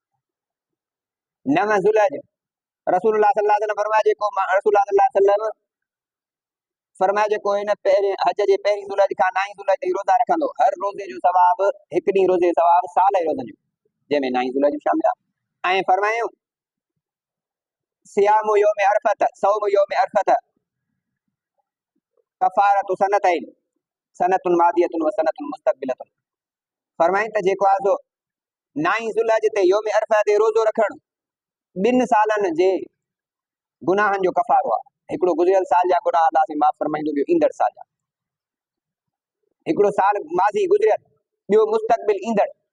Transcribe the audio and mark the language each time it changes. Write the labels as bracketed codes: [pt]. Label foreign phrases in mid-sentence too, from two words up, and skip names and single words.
[sd] 9 ज़ुल्हज रसूलुल्लाह [ar] صلى الله عليه وسلم [sd] फरमाया, जेको रसूलुल्लाह [ar] صلى الله عليه وسلم [sd] फरमाया जेको इन हज जे 1 ज़ुल्हज खां 9 ज़ुल्हज ताईं रोज़ा रखंदो, हर रोज़े जो सवाब, हिकु ॾींहुं रोज़े जो सवाब साल जे रोज़नि जो, जंहिंमें 9 ज़ुल्हज शामिल आहे। ऐं फरमायूं [ar] صيام يوم عرفة صوم يوم عرفة كفارة سنتين سنة ماضية وسنة مستقبلة. [sd] फरमाई त जेको आहे सो 9 ज़ुल्हज ते [ar] يوم عرفة [sd] ते रोज़ो रखणु 2 सालनि जे गुनाहनि जो कफ़ारो आहे। हिकिड़ो गुज़िरियल साल जा गुनाह अल्लाह से माफ़ फरमाईंदो, ॿियो ईंदड़ साल जा। हिकिड़ो साल माज़ी गुज़िरियल, ॿियो मुस्तक़बिल ईंदड़।